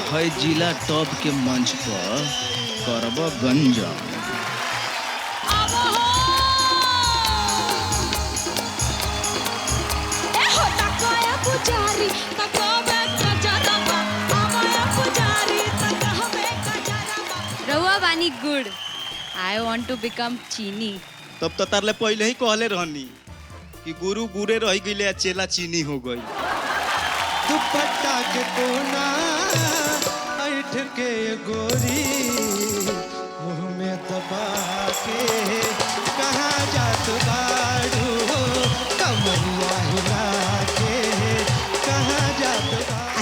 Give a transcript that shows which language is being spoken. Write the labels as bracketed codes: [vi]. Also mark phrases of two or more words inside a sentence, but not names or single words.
[bho] है जिला टॉप के मंच पर करब गंजन। रहुआ बानी गुड़, [en] I want to become चीनी। [bho] तब तो तारले पहले ही कहले रहनी कि गुरु गुरे रह गई चेला चीनी हो गई। दुपट्टा के कोना ऐठ के गोरी मुँह में दबा के कहाँ जात बाड़ू, कमरिया हिला के कहाँ जात बाड़ू।